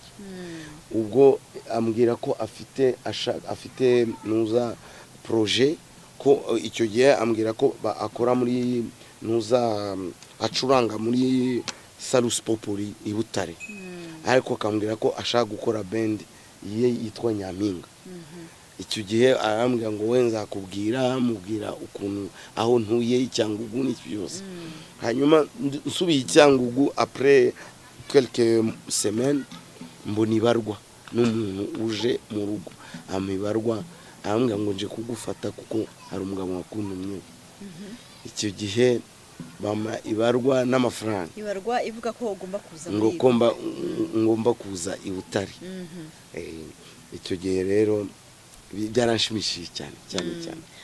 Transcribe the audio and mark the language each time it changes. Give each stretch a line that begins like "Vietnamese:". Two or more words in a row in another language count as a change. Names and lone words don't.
Kinyarwanda: Ubwo ambwira ko afite Nuza projet ko icyo gihe ambwira ko akora muri Nuza acuranga muri Salus Populi i Butare. Ariko akambwira ko ashaka gukora band yitwa Nyampinga. Icyo gihe arambwira ngo we nzakubwira mubwira ukuntu aho ntuye Cyangugu n'ibyose. Hanyuma nsubiye Cyangugu
French: après quelques semaines
Kinyarwanda: mbona ibarwa n'umuntu uje mu rugo amibarwa arambwira ngo nje kugufata kuko hari umugabo wakundumye. Icyo gihe bama ibarwa n'amafaranga. Ibarwa ivuga ko ugomba kuza ngo ngomba kuza i Butare. Icyo gihe rero byaranshimishije cyane.